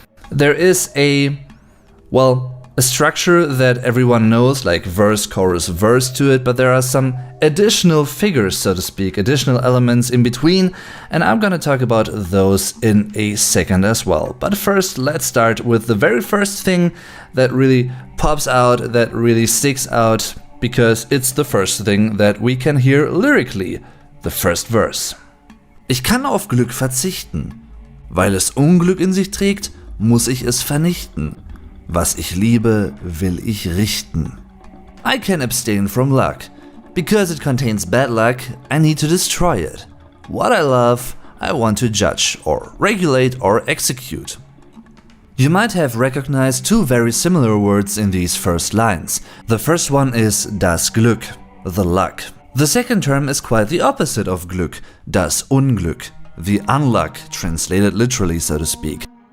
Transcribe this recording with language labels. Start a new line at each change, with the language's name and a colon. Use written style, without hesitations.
English: There is a structure that everyone knows, like verse, chorus, verse to it, but there are some additional figures, so to speak, additional elements in between, and I'm gonna talk about those in a second as well. But first, let's start with the very first thing that really pops out, that really sticks out, because it's the first thing that we can hear lyrically, the first verse.
German: Ich kann auf Glück verzichten. Weil es Unglück in sich trägt, muss ich es vernichten. Was ich liebe, will ich richten.
English: I can abstain from luck. Because it contains bad luck, I need to destroy it. What I love, I want to judge, or regulate, or execute. You might have recognized two very similar words in these first lines. The first one is das Glück, the luck. The second term is quite the opposite of Glück, das Unglück, the unluck, translated literally, so to speak.